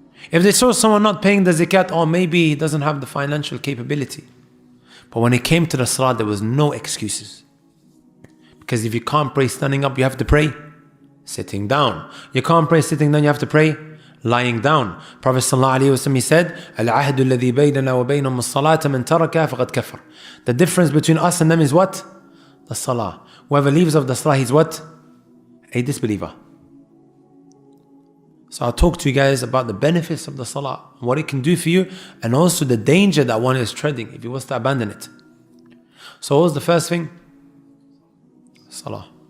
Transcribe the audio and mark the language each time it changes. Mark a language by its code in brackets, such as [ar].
[en] If they saw someone not paying the zakat, or maybe he doesn't have the financial capability. But when it came to the salah, there was no excuses. Because if you can't pray standing up, you have to pray sitting down. You can't pray sitting down, you have to pray lying down. Prophet ﷺ, he said, [ar] العهد الذي بيننا وبينهم الصلاة من تركها فقد كفر. [en] The difference between us and them is what? The salah. Whoever leaves of the salah, he's what? A disbeliever. So I'll talk to you guys about the benefits of the salah, what it can do for you, and also the danger that one is treading if he was to abandon it. So what was the first thing? Salah.